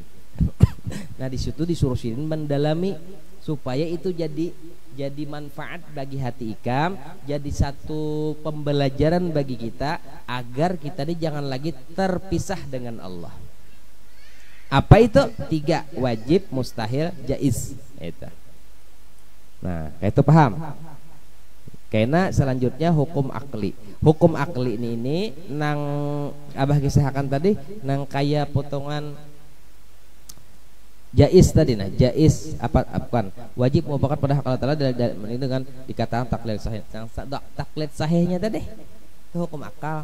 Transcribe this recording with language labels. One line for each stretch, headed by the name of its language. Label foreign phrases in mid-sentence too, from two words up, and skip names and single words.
Banjar: Nah di situ disuruh sidin mendalami supaya itu jadi manfaat bagi hati ikam, jadi satu pembelajaran bagi kita agar kita ini jangan lagi terpisah dengan Allah. Apa itu? 3, wajib, mustahil, jaiz. Itu. Nah, itu paham. Karena selanjutnya hukum akli. Hukum akli ini nang abah kisahkan tadi nang kaya potongan jaiz tadi. Nah jaiz apa wajib muafakat pada hak Allah Taala dengan dikatakan taklid sahih. Taklid sahihnya tadi itu hukum akal.